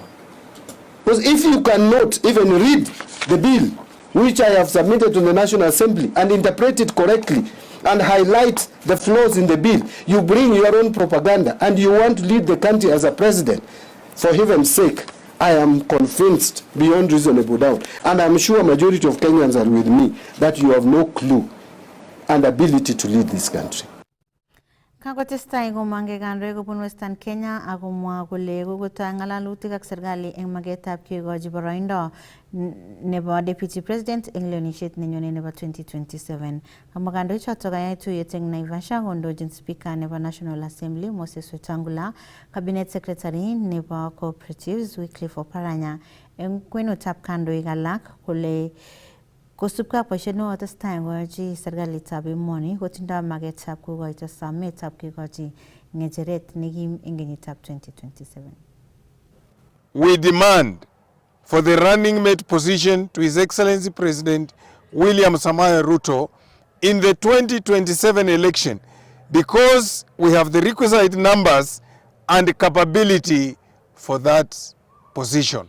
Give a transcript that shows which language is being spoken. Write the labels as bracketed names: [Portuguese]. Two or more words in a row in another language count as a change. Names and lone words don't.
[English] Because if you cannot even read the bill, which I have submitted to the National Assembly, and interpret it correctly, and highlight the flaws in the bill, you bring your own propaganda, and you want to lead the country as a president, for heaven's sake, I am convinced beyond reasonable doubt, and I'm sure a majority of Kenyans are with me, that you have no clue and ability to lead this country. [Kalenjin] Kakotestai komange kandoik kobun Western Kenya akomwa kole kokotoi ng'alalutik ak serikali eng magetab kekochi boroindo nebo [English] Deputy President [Kalenjin] eng lewenisiet nenyone nebo 2027. Kamwa kandoik chotok kayai tuyet eng Naivasha kondochin Speaker nebo National Assembly Moses Wetangula, [English] Cabinet Secretary [Kalenjin] nebo Cooperatives Wycliffe Oparanya eng kwenutab kandoik alak kole kosubkei ak boisiet nekotestai koyochi serikalitab emoni kotindoi magetab kokoito sometab kekochi ng'echeret nekim eng kenyitab 2027. [English] We demand for the running mate position to His Excellency President William Samoei Ruto in the 2027 election because we have the requisite numbers and capability for that position.